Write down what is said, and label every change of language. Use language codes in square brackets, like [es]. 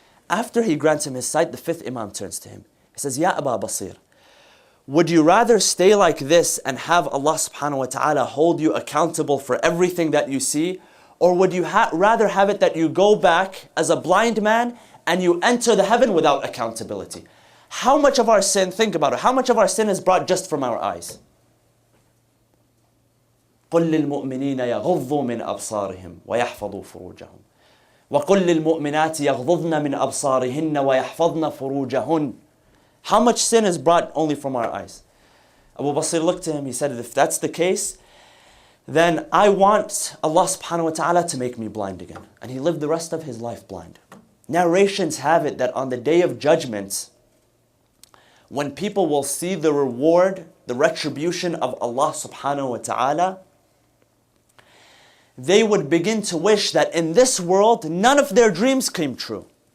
[en] After He grants him his sight, the fifth Imam turns to him. He says, Ya Aba Basir, would you rather stay like this and have Allah subhanahu wa ta'ala hold you accountable for everything that you see? Or would you rather have it that you go back as a blind man and you enter the heaven without accountability? How much of our sin, think about it, how much of our sin is brought just from our eyes? [ar] قل للمؤمنين يغضوا من أبصارهم ويحفظوا فروجهم وقل للمؤمنات يغضضن من أبصارهن ويحفظن فروجهن. [en] How much sin is brought only from our eyes? Abu Basir looked at him, he said, if that's the case, then I want Allah subhanahu wa ta'ala to make me blind again. And he lived the rest of his life blind. Narrations have it that on the day of judgment, when people will see the reward, the retribution of Allah subhanahu wa ta'ala, they would begin to wish that in this world, none of their dreams came true.